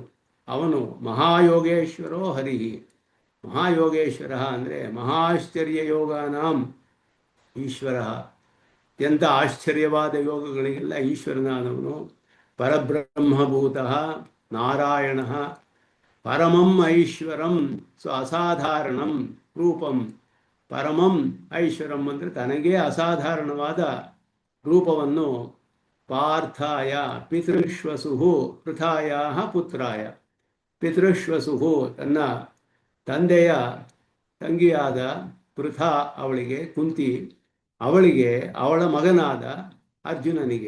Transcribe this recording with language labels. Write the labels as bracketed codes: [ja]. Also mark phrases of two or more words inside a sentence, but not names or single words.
[kn] ಅವನು [sa] ಮಹಾಯೋಗೇಶ್ವರೋ ಹರಿಹಿ, [kn] ಮಹಾಯೋಗೇಶ್ವರ ಅಂದರೆ [sa] ಮಹಾಶ್ಚರ್ಯ ಯೋಗಾನಾಂ ಈಶ್ವರ, [kn] ಅತ್ಯಂತ ಆಶ್ಚರ್ಯವಾದ ಯೋಗಗಳಿಗೆಲ್ಲ ಈಶ್ವರನಾದವನು. [sa] ಪರಬ್ರಹ್ಮಭೂತಃ ನಾರಾಯಣ, ಪರಮಂ ಐಶ್ವರಂ ಅಸಾಧಾರಣಂ ರೂಪಂ, ಪರಮಂ ಐಶ್ವರಂ [kn] ಅಂದರೆ ತನಗೇ ಅಸಾಧಾರಣವಾದ ರೂಪವನ್ನು [sa] ಪಾರ್ಥಾಯ ಪಿತೃಶ್ವಸು ಪೃಥಾಯ ಪುತ್ರಾಯ, [kn] ಪಿತೃಶ್ವಸು ತನ್ನ ತಂದೆಯ ತಂಗಿಯಾದ ಪೃಥಾ ಅವಳಿಗೆ, ಕುಂತಿ ಅವಳಿಗೆ, ಅವಳ ಮಗನಾದ ಅರ್ಜುನನಿಗೆ.